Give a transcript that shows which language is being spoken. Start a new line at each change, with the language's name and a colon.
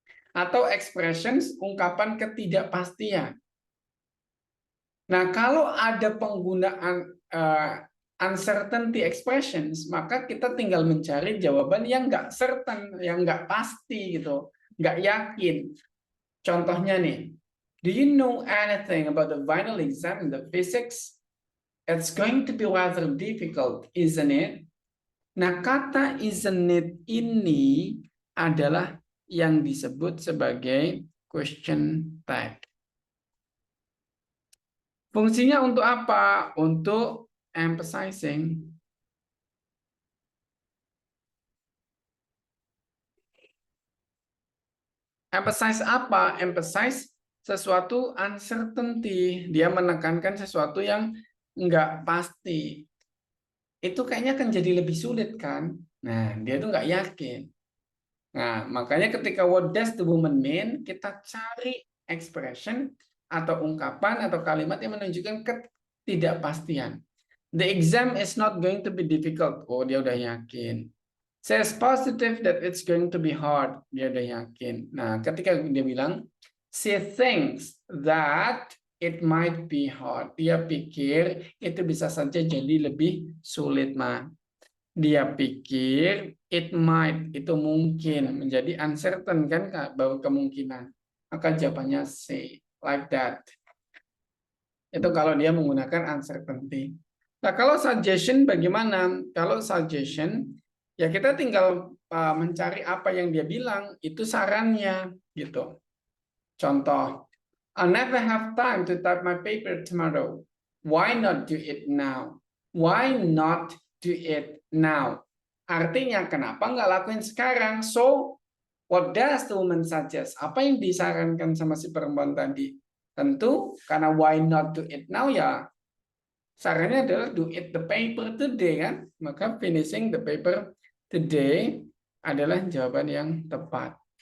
Indonesian: Atau expressions, ungkapan ketidakpastian. Nah, kalau ada penggunaan uncertainty expressions, maka kita tinggal mencari jawaban yang nggak certain, yang nggak pasti gitu, nggak yakin. Contohnya nih,
English: do you know anything about the final exam in the physics? It's going to be rather difficult, isn't it?
Indonesian: Nah, kata isn't it ini adalah yang disebut sebagai question tag. Fungsinya untuk apa? Untuk emphasizing. Emphasize apa? Emphasize sesuatu uncertainty. Dia menekankan sesuatu yang nggak pasti. Itu kayaknya akan jadi lebih sulit kan? Nah, dia tuh nggak yakin. Nah, makanya ketika
English: what does the woman mean,
Indonesian: kita cari expression atau ungkapan atau kalimat yang menunjukkan ketidakpastian.
English: The exam is not going to be difficult.
Indonesian: Oh, dia udah yakin.
English: Says positive that it's going to be hard.
Indonesian: Dia udah yakin. Nah, ketika dia bilang,
English: she thinks that it might be hard.
Indonesian: Dia pikir itu bisa saja jadi lebih sulit, Ma. Dia pikir it might, itu mungkin menjadi uncertain kan, bahwa kemungkinan. Maka jawabannya C,
English: like that.
Indonesian: Itu kalau dia menggunakan uncertainty. Nah, kalau suggestion bagaimana? Kalau suggestion, ya kita tinggal mencari apa yang dia bilang, itu sarannya gitu.
English: Contoh, I'll never have time to type my paper tomorrow. Why not do it now? Why not do it now?
Indonesian: Artinya kenapa nggak lakuin sekarang?
English: So, what does the woman suggest?
Indonesian: Apa yang disarankan sama si perempuan tadi? Tentu karena
English: why not do it now
Indonesian: ya sarannya adalah
English: do it the paper today
Indonesian: kan, maka
English: finishing the paper today
Indonesian: adalah jawaban yang tepat.